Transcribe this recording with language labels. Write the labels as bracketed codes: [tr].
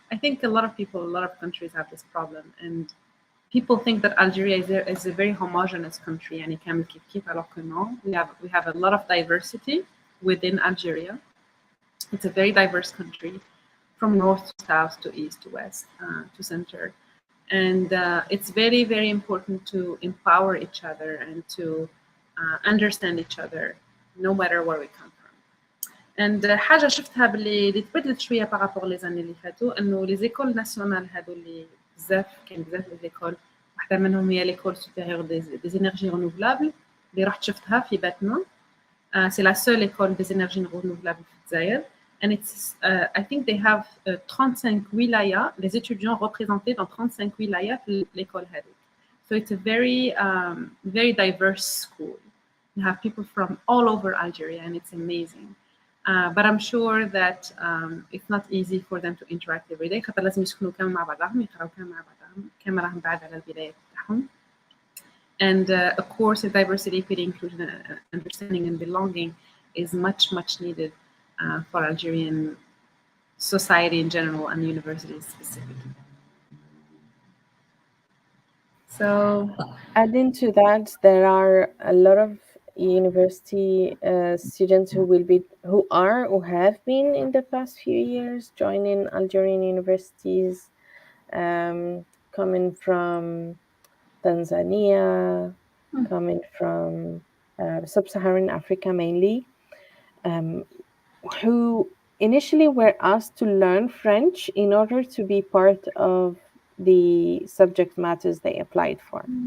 [en] I think a lot of countries have this problem, and people think that Algeria is a very homogeneous country, and it can keep [fr] alors que non. [en] We have a lot of diversity, within Algeria. It's a very diverse country, from north to south to east to west to center. And it's very, very important to empower each other and to understand each other, no matter where we come from. [fr] And [ar] حاجة شفتها اللي تبدلت شوية [fr] بارابور لي زاني اللي فاتوا انه لي زيكول ناسيونال هادو اللي كاين بزاف لي زيكول، واحدة منهم هي ليكول سوبيريور دي انرجي رينوفلابل اللي رحت شفتها في باتنا. C'est la seule école des énergies renouvelables [ar] في الجزائر. [en] And it's, I think they have 35 wilayas, [fr] les étudiants représentés dans 35 wilayas [en] في [fr] l'école [en] هذه. So it's a very, very diverse school. You have people from all over Algeria, and it's amazing. But I'm sure that it's not easy for them to interact every day. [ar] خاطر لازم يسكنوا كامل مع بعضهم، يقراوا كامل مع بعضهم، كامل راهم بعاد على البدايات تاعهم. [en] And of course, diversity, equity, inclusion, understanding, and belonging is much, much needed for Algerian society in general and universities specifically. So, adding to that, there are a lot of university students who have been in the past few years joining Algerian universities, coming from Tanzania, coming from sub-Saharan Africa mainly, who initially were asked to learn French in order to be part of the subject matters they applied for.